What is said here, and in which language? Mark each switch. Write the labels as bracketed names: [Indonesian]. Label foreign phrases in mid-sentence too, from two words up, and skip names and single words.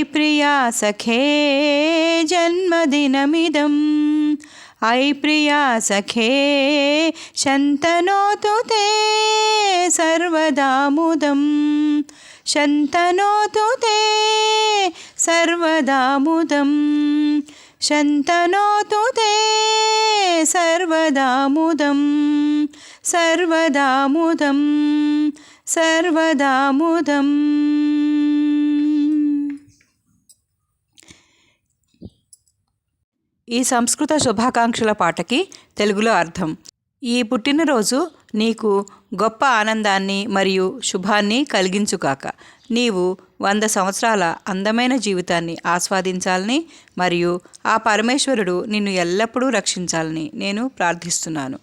[Sanskrit] प्रिया सखे जन्मदिनमिदम् अयि प्रिया सखे शन्तनोतु ते सर्वदा मुदं शन्तनोतु ते सर्वदा मुदं शन्तनोतु ते सर्वदा मुदं सर्वदा मुदं सर्वदा मुदम्. [Telugu] ఈ సంస్కృత శుభాకాంక్షల పాటకి తెలుగులో అర్థం. ఈ పుట్టినరోజు నీకు గొప్ప ఆనందాన్ని మరియు శుభాన్ని కలిగించుగాక. నీవు 100 సంవత్సరాల అందమైన జీవితాన్ని ఆస్వాదించాలని మరియు ఆ పరమేశ్వరుడు నిన్ను ఎల్లప్పుడూ రక్షించాలని నేను ప్రార్థిస్తున్నాను.